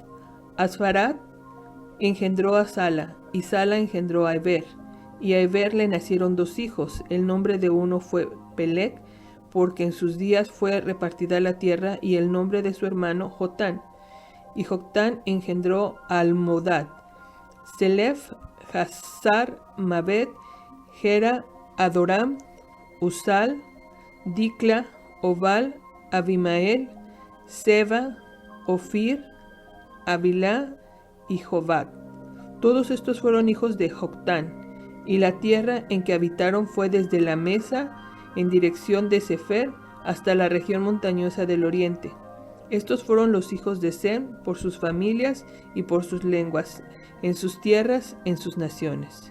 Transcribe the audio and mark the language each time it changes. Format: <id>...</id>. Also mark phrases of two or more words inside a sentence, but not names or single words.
<es>Asfarat engendró a Sala, y Sala engendró a Heber. Y a Heber le nacieron dos hijos. El nombre de uno fue Peleg, porque en sus días fue repartida la tierra, y el nombre de su hermano Jotán. Y Jotán engendró a Almodad, Selef, Hazar, Mabed, Gera, Adoram, Usal, Dicla, Obal, Abimael, Seba, Ofir, Abilá y Jobat. Todos estos fueron hijos de Joctán, y la tierra en que habitaron fue desde la mesa en dirección de Sefer hasta la región montañosa del oriente. Estos fueron los hijos de Sem por sus familias y por sus lenguas, en sus tierras, en sus naciones.</es>